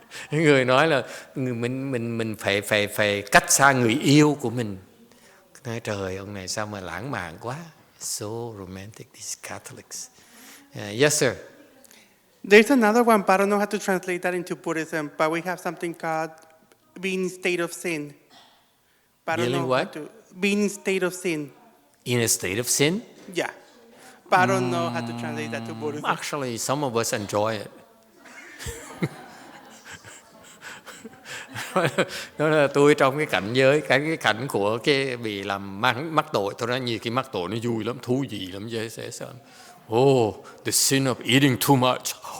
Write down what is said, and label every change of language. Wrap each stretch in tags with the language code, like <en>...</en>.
<vi>Người nói là mình phải cách xa người yêu của mình. Nói trời, ông này sao mà lãng mạn quá.</vi> <en>So romantic, these Catholics. Yes, sir. There's another one, but I don't know how to translate that into Buddhism. But we have something called being in state of sin. But I don't know what? how to being in state of sin. In a state of sin? Yeah. But I don't know how to translate that to Buddhism. Actually, some of us enjoy it.</en> <vi>Đó là tôi trong cái cảnh giới, cái cảnh của cái bị làm mắc tội, tôi nói nhiều khi mắc tội nó vui lắm, thú vị lắm, dễ sợ.</vi> <en>Oh, the sin of eating too much.</en>